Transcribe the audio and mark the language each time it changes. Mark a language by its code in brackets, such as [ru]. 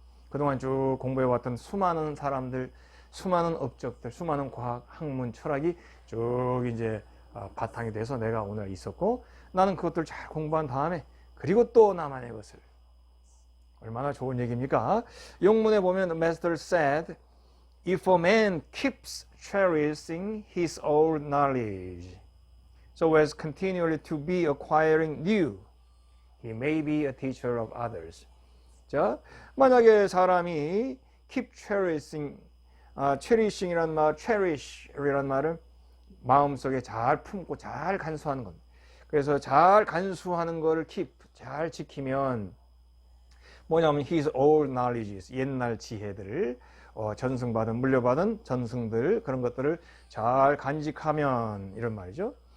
[ko] 그동안 쭉 공부해왔던 수많은 사람들, 수많은 업적들, 수많은 과학, 학문, 철학이 쭉 이제 바탕이 돼서 내가 오늘 있었고, 나는 그것들 잘 공부한 다음에 그리고 또 나만의 것을. 얼마나 좋은 얘기입니까? 영문에 보면 [en] Master said, if a man keeps cherishing his old knowledge so as continually to be acquiring new, he may be a teacher of others. [ko] 자, 만약에 사람이 keep cherishing이란 말, cherish이란 말은 마음속에 잘 품고 잘 간수하는 겁니다. 그래서 잘 간수하는 거를 잘 지키면 뭐냐면 [en] his old knowledges, [ko] 옛날 지혜들을 전승받은, 물려받은 전승들, 그런 것들을 잘 간직하면, 이런 말이죠.